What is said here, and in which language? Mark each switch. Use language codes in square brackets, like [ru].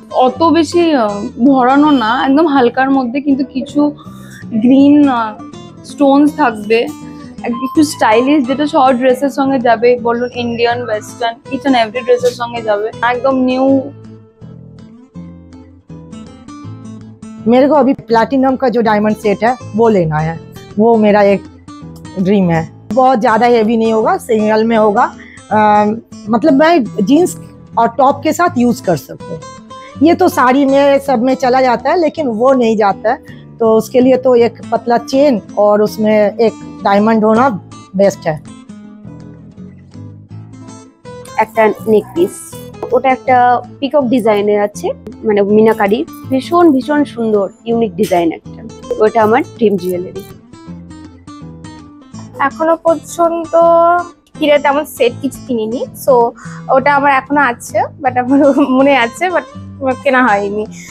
[bn] অত বেশি ভরানো না, একদম হালকার মধ্যে, কিন্তু কিছু গ্রিন স্টোনস থাকবে, একটু স্টাইলিশ, যেটা সব ড্রেসের সঙ্গে যাবে, বলুন Indian western [en] each and every [bn] ড্রেসের সঙ্গে যাবে, একদম নিউ। [hi] मेरे को अभी प्लैटिनम का जो डायमंड सेट है वो लेना है, वो मेरा एक ड्रीम है। बहुत ज़्यादा हेवी नहीं होगा, सिंगल में होगा, मतलब मैं जीन्स और टॉप के साथ यूज़ कर सकूँ। ये तो साड़ी में सब में चला जाता है, लेकिन वो नहीं जाता है, तो उसके लिए तो एक पतला चेन और उसमें एक डायमंड होना बेस्ट है। [bn] একটা নেকপিস, ওটা একটা পিকক ডিজাইনের আছে, মানে মিনাকারি, ভীষণ ভীষণ সুন্দর ইউনিক ডিজাইন একটা, ওটা আমার ড্রিম জুয়েলারি। এখনো পর্যন্ত হিরে তেমন সেট কিছু কিনিনি, সো ওটা আমার এখনো আছে, বাট আমার মনে আছে, বাট কেনা হয়নি।